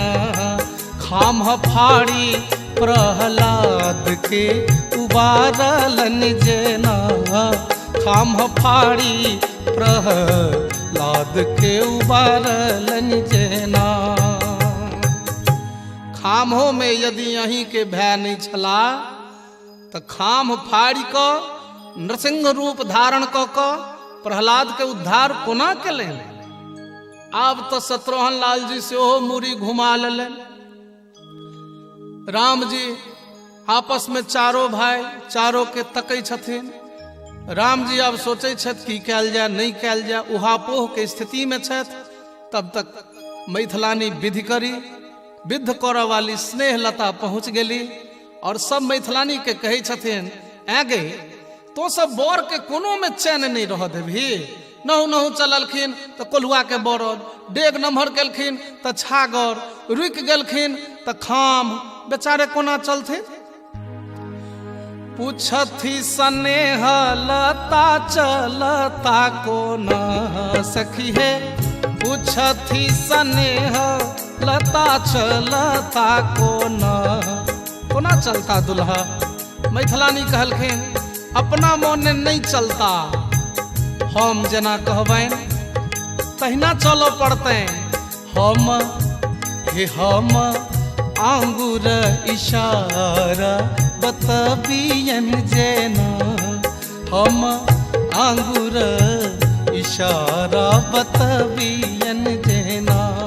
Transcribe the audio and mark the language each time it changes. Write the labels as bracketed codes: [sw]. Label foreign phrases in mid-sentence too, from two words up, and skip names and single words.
[mai] खाम फाड़ी प्रहलाद के उबारलन जेना खाम फाड़ी प्रहलाद के उबारलन जेना। खामो में यदि अहीं के भय नहीं छला तो खाम फाड़ी क नृसिंह रूप धारण क प्रहलाद के उद्धार कोना केलनि। आब तो शत्रुघ्न लाल जी से मूरी घुमा लेलन। राम जी आपस में चारों भाई चारों के तकै छथिन। राम जी अब सोचे छथि की कैल जाए नहीं कैल जाए, उहापोह के स्थिति में छथि। तब तक मैथिलानी विधि करी विद्ध करऽ वाली स्नेहलता पहुँच गेली और सब मैथिलानी के कहै छथिन आगे तो सब बर के कोनो में चैन नहीं रह देभी। नहु नहु चललखिन तो कोल्हुआ के बरद, डेग नम्हर केलखिन तो छागर, रुकि गेलखिन तो खाम, बेचारे कोना चलथिन। पूछथि स्नेह लता चलता कोना सखी है पूछथि स्नेह लता चलता कोना कोना चलता दुल्हा। मैथिलानी कहलखिन अपना मोने नहीं चलता, हम जेना कहबैन तहिना चलो पड़ते। हम आंगुर इशारा बतबियन जेना हम आंगुर इशारा बतबियन जेना।